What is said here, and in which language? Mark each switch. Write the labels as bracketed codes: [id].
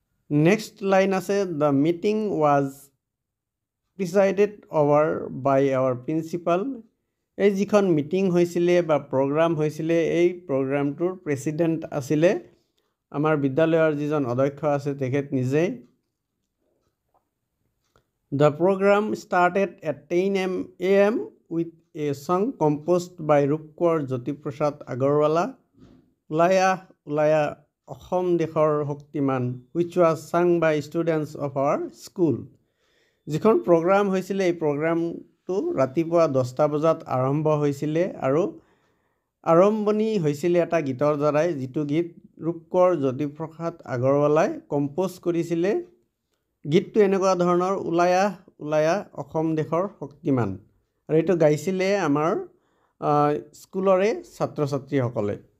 [en] Next line আছে, the meeting was presided over by our principal. [as] এই যিখন মিটিং হৈছিলে বা প্ৰগ্ৰাম হৈছিলে, এই প্ৰগ্ৰামটোৰ প্ৰেচিডেণ্ট আছিলে আমাৰ বিদ্যালয়ৰ যিজন অধ্যক্ষ আছে তেখেত নিজেই। [en] The program started at 10 a.m. with a song composed by Rupkor Jyotiprasad Agarwala, Ulaya Ulaya Asom Dekhor Shoktiman, which was sung by students of our school. [as] যিখন প্ৰগ্ৰাম হৈছিলে এই প্ৰগ্ৰামটো ৰাতিপুৱা 10টা বজাত আৰম্ভ হৈছিলে আৰু আৰম্ভণি হৈছিলে এটা গীতৰ দ্বাৰাই, যিটো গীত ৰূপকৰ জ্যোতিপ্ৰসাদ আগৰৱালাই কম্প'জ কৰিছিলে। গীতটো এনেকুৱা ধৰণৰ, উলায়া উলায়া অসম দেশৰ শক্তিমান, আৰু এইটো গাইছিলে আমাৰ স্কুলৰে ছাত্ৰ ছাত্ৰীসকলে।